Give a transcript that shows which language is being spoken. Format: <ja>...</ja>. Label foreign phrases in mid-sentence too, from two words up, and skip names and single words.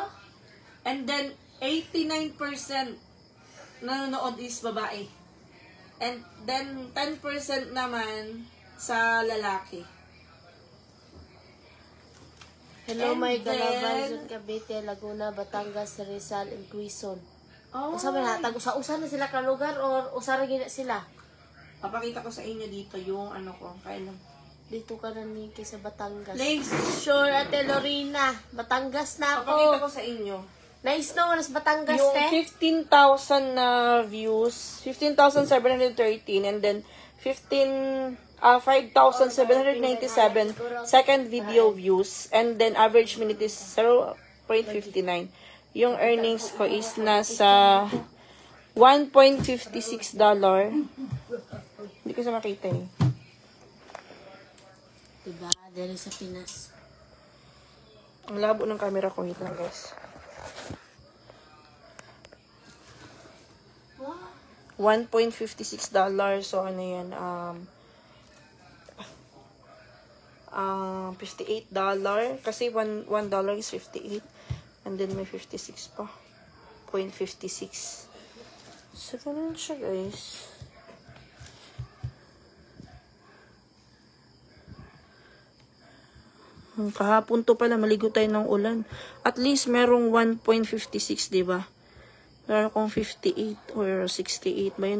<en>And then,</en> <tl>89% nanonood is babae.</tl> <en>And then,</en> <tl>10% naman sa lalaki. Hello, And may then- Calabarzon, Cavite, Laguna, Batangas, Rizal, and Quezon. Oh,</tl> <ceb>Usa ba na? Usa na sila ka lugar or usa ra gina sila?</ceb> <tl>papakita ko sa inyo dito yung ano ko. Kailan? Dito ka na ni sa Batangas. Next, Sure, Ate Lorena. Batangas na papakita ko ako. sa inyo. Nice no, nas Batangas, Yung te.</tl> <en>15,000 na views, 15,713, and then 5,797 second video views, and then average minute is 0.59.</en> <tl>Yung earnings ko is nasa $1.56. Hindi ko sa makita eh. Diba? Dali sa Pinas. Ang labo ng camera ko. Wait lang, guys. $1.56. So, ano yan? $58. Kasi $1 is 58.</tl> <en>And then</en> <tl>may 56 pa. 0.56. So, ganun siya, guys. Kahapon to pala, maligo tayo ng ulan.</tl> <en>At least</en> <tl>merong 1.56, diba? Meron akong 58 or 68 ba yun?</tl>